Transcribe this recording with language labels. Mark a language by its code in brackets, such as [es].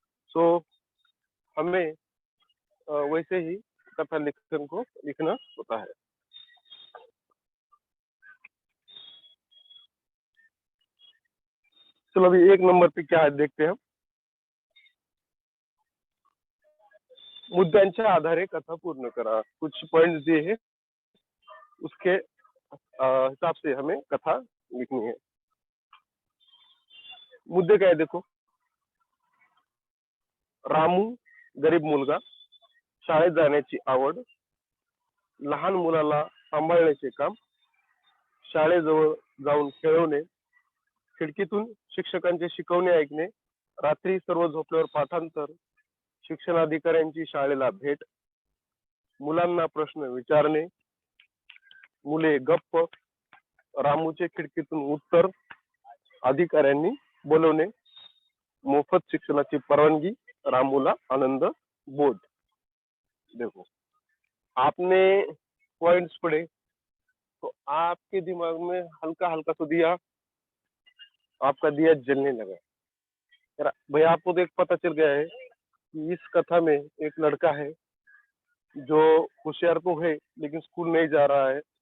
[hi] सो हमें वैसे ही कथा लेखन को लिखना होता है। चलो अभी 1 नंबर पे क्या है देखते हैं हम। [mr] मुद्द्यांच्या आधारे कथा पूर्ण करा। [hi] कुछ पॉइंट्स दिए हैं, उसके हिसाब से हमें कथा लिखनी है। [mr] मुद्दे काय देखो, रामू गरीब मुलगा, शाळेत जाण्याची आवड, लहान मुलाला सांभाळण्याचे काम, शाळेजवळ जाऊन खेळवणे, खिडकीतून शिक्षकांचे शिकवणे ऐकणे, रात्री सर्व झोपल्यावर पाठांतर, शिक्षणाधिकाऱ्यांची शाळेला भेट, मुलांना प्रश्न विचारणे, मुले गप्प, रामूचे खिडकीतून उत्तर, अधिकाऱ्यांनी बोलवणे, मोफत शिक्षणाची परवानगी, रामूला आनंद बोध। [hi] देखो, आपने पॉइंट्स पढ़े तो आपके दिमाग में हल्का हल्का तो दिया, आपका दिया जलने लगा। भाई आपको तो एक पता चल गया है कि इस कथा में एक लड़का है जो होशियार तो है लेकिन स्कूल नहीं जा रहा है।